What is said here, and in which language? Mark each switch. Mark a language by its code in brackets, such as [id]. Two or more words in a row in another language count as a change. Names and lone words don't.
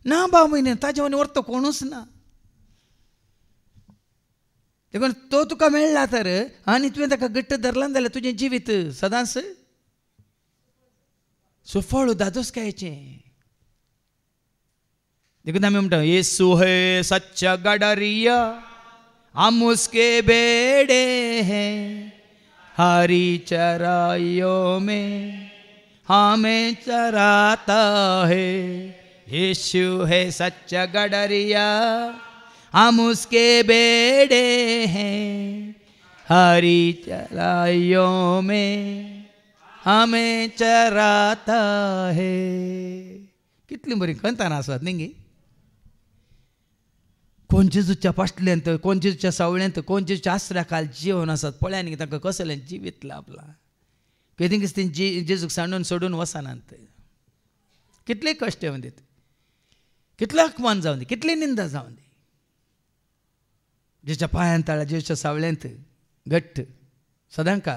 [kok] ना भाव म्हयने ताजे वानी व्हरतो कोणूच ना. देखून तो तुका मेळ्ळा तर आनी तुवें ताका घट्ट धरला जाल्यार तुजें जिवीत सदांच सुफळ दादोसकायेचें. देखून आमी म्हणटा [hi] येसू है सच्चा गडरिया हम उसके बेड़े हैं हरी चराइयों में हमें चराता है. यीशु है सच्चा गडरिया हम उसके बेड़े हैं हरी चराइयों में हमें चराता है. [kok] कितली बरी कंताना आसात न्ही. कोण जेजूच्या पाटल्यांत कोण जेजूच्या सावळ्यांत कोण जेजूच्या आसऱ्याखाल जीवन आसात पळया न्ही तांकां कसलें जिवीत लाभलां. कितें कितें जेजूक सांडून सोडून वचनात. कितले कश्ट येवन दित कितलो अपमान जावन दी कितली निंदा जावन दी जेच्या पांयांत ताळ्या जेजूच्या सावळ्यांत घट्ट सदां काल.